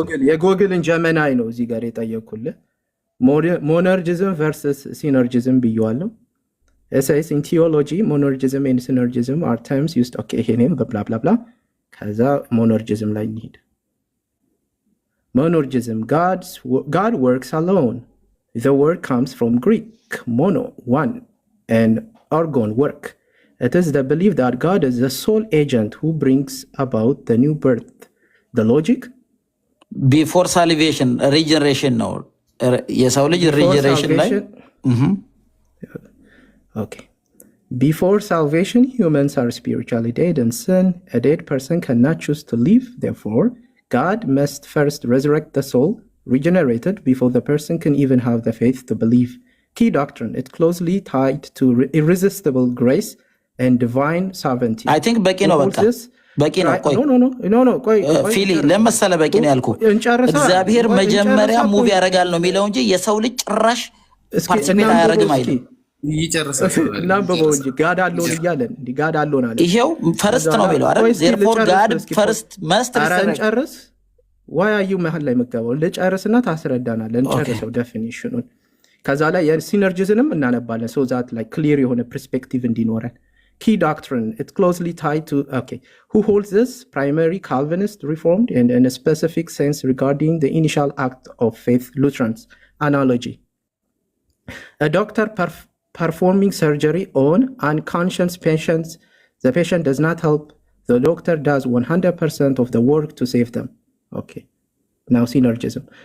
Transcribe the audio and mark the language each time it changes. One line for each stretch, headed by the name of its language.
Amharic: የጎግልን ጀመናይ ነው እዚህ ጋር የጠየኩልህ። ሞኖርጂዝም ቨርሰስ ሲነርጂዝም ብየዋለሁ።
English: ኤሳይስ ኢን ቲዮሎጂ ሞኖርጂዝም ኤንድ ሲነርጂዝም አር ተርምስ ዩዝድ ኦኬ
Amharic: ይሄኔም ብላ ብላ ብላ። ከዛ ሞኖርጂዝም ላይ እንሂድ። ሞኖርጂዝም
English: God works alone. The word comes from Greek mono, one, and orgon, work. It is the belief that God is the sole agent who brings about the new birth. The logic before salvation regeneration
Amharic: ነው የሰው ልጅ
English: regeneration ላይ okay. Before salvation humans are spiritually dead in sin. A dead person cannot choose to live. Therefore God must first resurrect the soul regenerated before the person can even have the faith to believe. Key doctrine, it's closely tied to irresistible grace and divine sovereignty. I think
Amharic: በቂ ነው በቂ ነው። ቆይ ፊሊ ለመሰለ በቂ ነው ያልኩ። እግዚአብሔር መጀመሪያ ሙቭ ያደርጋል ነው የሚለው እንጂ የሰው ልጅ ጭራሽ ፓርቲሲፔት አያደርግም አይደል? እናንበበው እንጂ ጋድ አለውን እያለን እንዲህ ጋድ አለውን አለ። ይሄው ፈርስት ነው የሚለው አይደል?
English: ዜርፎር ጋድ ፈርስት መስት
Amharic: ጨርስ። ዋይ አዩ መሀል ላይ መገባው ልጨርስና ታስረዳናለን። እንጨርሰው ዴፊኒሽኑን። ከዛ ላይ የሲነርጂዝንም እናነባለን ሶ ዛት ላይ ክሊር የሆነ ፐርስፔክቲቭ እንዲኖረን።
English: Key doctrine, it's closely tied to, okay, who holds this? Primary Calvinist, Reformed, and in a specific sense regarding the initial act of faith, Lutherans. Analogy. A doctor performing surgery on unconscious patients, the patient does not help, the doctor does 100% of the work to save them. Okay. Now synergism.